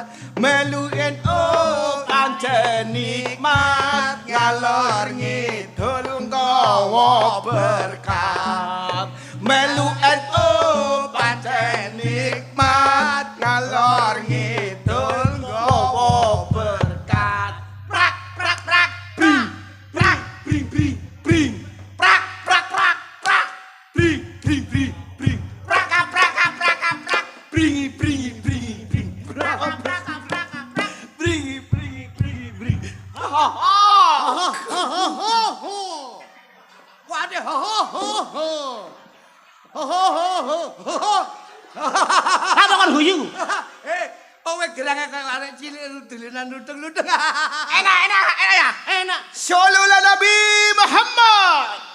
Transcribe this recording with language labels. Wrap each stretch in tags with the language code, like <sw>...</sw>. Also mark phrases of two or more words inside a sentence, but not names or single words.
<jv>Melu NU pancen nikmat, ngalor ngidul nggawa berkat. Melu NU pancen nikmat, ngalor ngidul nggawa berkat. Prak prak prak bring prak bring bring bring prak prak prak prak bring bring bring bring praka praka praka prak bringi bringi bringi bring praka praka praka prak bringi bringi bringi bring ha ha ha. Waduh, ho. Apa kon guyu? Kowe gerang Wayangnya kayak arek cilik dulinan ludeng-ludeng. Enak ya, enak.</jv> <ar>صلوا على النبي محمد.</ar>